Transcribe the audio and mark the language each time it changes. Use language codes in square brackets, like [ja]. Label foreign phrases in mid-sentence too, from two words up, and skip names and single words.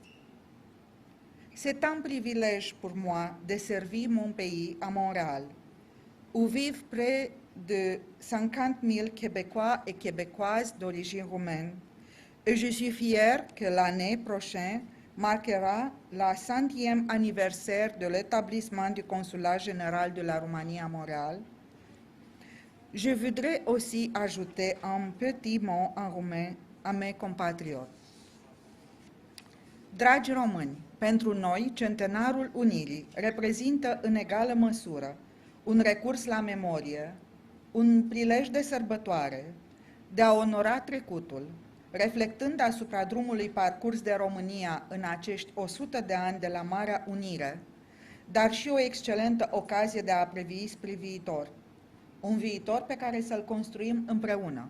[fr] C'est un privilège pour moi de servir mon pays à Montréal, où vivent près de 50 000 Québécois et Québécoises d'origine roumaine, et je suis fière que l'année prochaine marquera le 100e anniversaire de l'établissement du Consulat général de la Roumanie à Montréal. Je voudrais aussi ajouter un petit mot en roumain a mes compatrioți. [ro] Dragi români, pentru noi, Centenarul Unirii reprezintă în egală măsură un recurs la memorie, un prilej de sărbătoare, de a onora trecutul, reflectând asupra drumului parcurs de România în acești 100 de ani de la Marea Unire, dar și o excelentă ocazie de a privi spre viitor, un viitor pe care să-l construim împreună.